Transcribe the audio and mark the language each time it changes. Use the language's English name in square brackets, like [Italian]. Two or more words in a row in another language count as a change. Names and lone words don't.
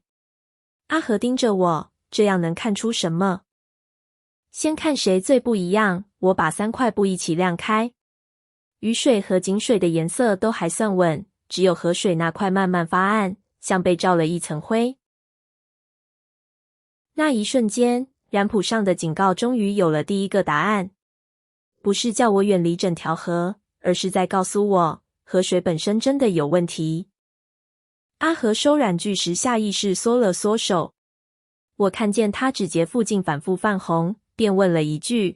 [Chinese] 阿和盯着我，這樣能看出什麼？先看誰最不一樣，我把3塊布一起晾開。雨水和井水的顏色都還算穩，只有河水那塊慢慢發暗，像被罩了一層灰。那一瞬間，染譜上的警告終於有了第一個答案。不是叫我遠離整條河，而是在告訴我，河水本身真的有問題。阿和收染具時下意識縮了縮手，我看見他指節附近反覆泛紅，便問了一句。